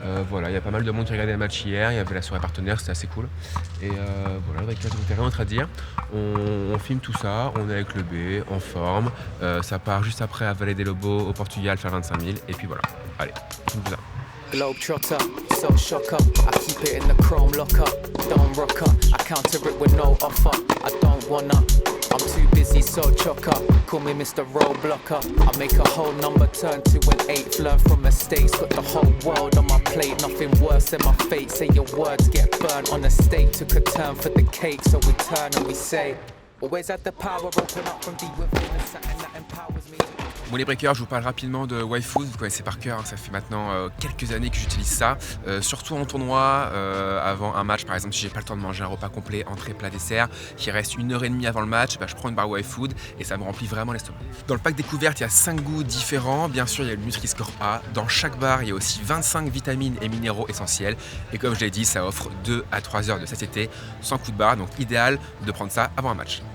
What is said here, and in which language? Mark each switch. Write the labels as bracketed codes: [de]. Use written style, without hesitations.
[fr] Voilà, il y a pas mal de monde qui regardait le match hier, il y avait la soirée partenaire, c'était assez cool. Et voilà, avec la rien d'autre à dire. On filme tout ça, on est avec le B, en forme. Ça part juste après à Vallée des Lobos au Portugal faire 25 000. Et puis voilà, allez, tout ça. [en] Globetrotter, so shocker. I keep it in the chrome locker. Don't rocker. I counter it with no offer. I don't wanna. I'm too busy, so chocker. Call me Mr. Roadblocker. I make a whole number turn to an 8th. Learn from mistakes. Got the whole world on my plate. Nothing worse than my fate. Say your words get burnt on a stake. Took a turn for the cake, so we turn and we say. Always had the power. Open up from deep within. There's something that empowers me. [fr] Bon les breakers, je vous parle rapidement de YFood, vous connaissez par cœur, ça fait maintenant quelques années que j'utilise ça, surtout en tournoi, avant un match par exemple, si j'ai pas le temps de manger un repas complet, entrée, plat, dessert, qui reste 1h30 avant le match, je prends une barre YFood et ça me remplit vraiment l'estomac. Dans le pack découverte, il y a 5 goûts différents, bien sûr il y a le Nutri-Score A, dans chaque barre il y a aussi 25 vitamines et minéraux essentiels, et comme je l'ai dit, ça offre 2 à 3 heures de satiété sans coup de barre, donc idéal de prendre ça avant un match.